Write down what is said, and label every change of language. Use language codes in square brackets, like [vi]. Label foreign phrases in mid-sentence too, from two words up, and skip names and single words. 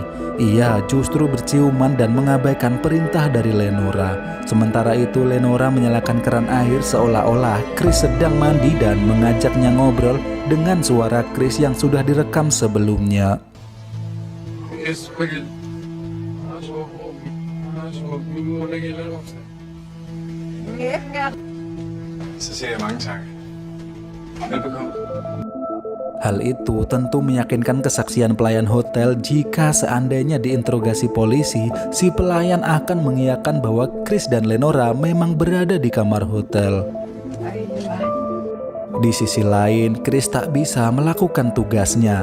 [id] Ia justru berciuman dan mengabaikan perintah dari Lenora. Sementara itu Lenora menyalakan keran air seolah-olah Chris sedang mandi dan mengajaknya ngobrol dengan suara Chris yang sudah direkam sebelumnya. [da] Yes, begge. Du må lægge lidt op til. Så siger jeg mange tak. Velbekomme. [id] Hal itu tentu meyakinkan kesaksian pelayan hotel. Jika seandainya diinterogasi polisi, si pelayan akan mengiyakan bahwa Chris dan Lenora memang berada di kamar hotel. Di sisi lain, Chris tak bisa melakukan tugasnya.